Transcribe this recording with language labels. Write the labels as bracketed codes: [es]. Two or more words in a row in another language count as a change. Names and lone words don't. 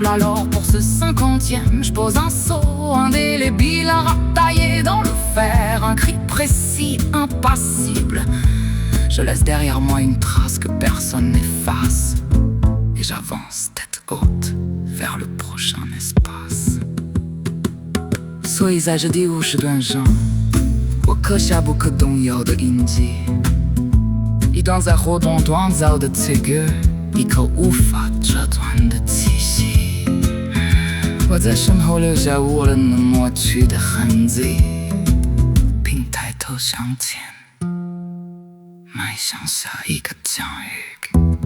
[fr] Alors pour ce 50e, je pose un sceau indélébile, un rap taillé dans le fer, un cri précis, impassible. Je laisse derrière moi une trace que personne n'efface, et j'avance tête haute vers le prochain espace. [zh] 所以在这第50段上，我刻下不可动摇的印记，一段在活动锻造的词句，一口无法折断的气息。我在身后留下无人能抹去的痕迹，并抬头向前，迈向下一个疆域。